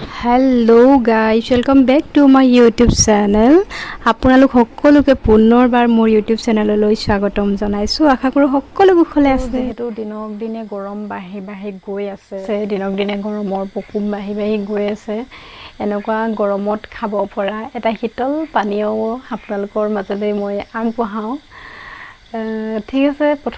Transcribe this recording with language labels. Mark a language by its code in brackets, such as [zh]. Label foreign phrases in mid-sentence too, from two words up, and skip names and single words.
[en] Hello guys welcome back to my YouTube channel [as] আপোনালোক সকলোকে পুনৰবাৰ মোৰ यूट्यूब চেনেললৈ স্বাগতম জনাইছো আশা কৰো সকলো কুশলে আছে যেহেতু দিনক দিনে গৰম বাঢ়ি গৈ আছে দিনক দিনে গৰমৰ প্ৰকোপ বাঢ়ি গৈ আছে এনেকুৱা গৰমত খাব পৰা এটা শীতল পানীয় আপোনালোকৰ মাজলৈ মই আগবঢ়াও ঠিক আছে